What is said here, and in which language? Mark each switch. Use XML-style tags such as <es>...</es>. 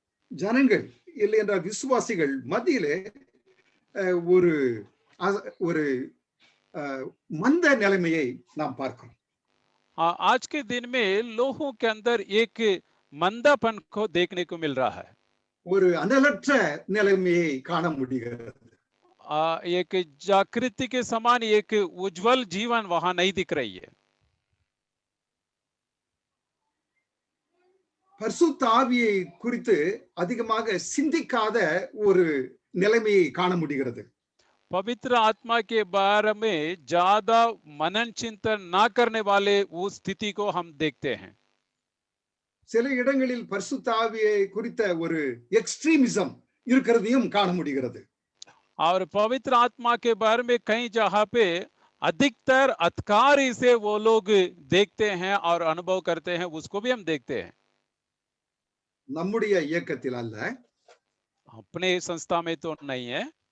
<ta>ஜனங்கள் இல்லை என்ற விசுவாசிகள் மத்தியிலே ஒரு ஒரு மந்த நிலைமையை நாம் பார்க்கிறோம்.</ta> <hi>आज के दिन में लोगों के अंदर एक मंदापन को देखने को मिल रहा है।</hi> <ta>ஒரு அனலற்ற நிலைமையை காண முடிகிறது.</ta> <hi>एक जागृति के समान एक उज्जवल जीवन वहां नहीं दिख रही है।</hi> <ta>பரிசுத்த ஆவியை குறித்து அதிகமாக சிந்திக்காத ஒரு நிலைமையை காண முடிகிறது.</ta> <hi>पवित्र आत्मा के बारे में ज्यादा मनन चिंतन ना करने वाले उस स्थिति को हम देखते हैं।</hi> <ta>சில இடங்களில் பரிசுத்த ஆவியை குறித்த ஒரு எக்ஸ்ட்ரீமிசம் இருக்கிறதையும் காண முடிகிறது.</ta> <hi>और पवित्र आत्मा के बारे में कई जगह पे अधिकतर अधिकारी से वो लोग देखते हैं और अनुभव करते हैं, उसको भी हम देखते हैं।</hi> <ta>நம்முடைய இயக்கத்தில் அல்ல,</ta> <hi>अपने संस्था में तो नहीं है,</hi>